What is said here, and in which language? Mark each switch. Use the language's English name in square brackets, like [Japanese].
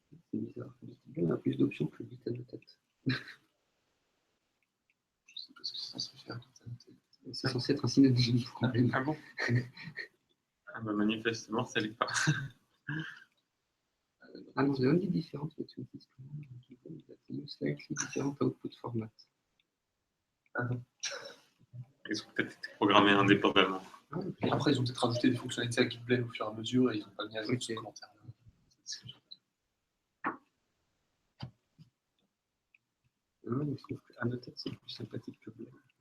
[French] C'est bizarre. On a plus d'options que bit en tête. Je sais pas ce que c'est censé faire. C'est censé être un synonyme pour problème. Ah bon? Ah bah manifestement, ça l'est pas. Ah non, [English] the only difference between these commands is that they use slightly different output format. [French] Ils ont peut-être été programmés indépendamment. Après, ils ont peut-être rajouté des fonctionnalités à Git blend au fur et à mesure et ils n'ont pas mis à jour ce commentaire. Non, je trouve que annotate c'est plus sympathique que blend.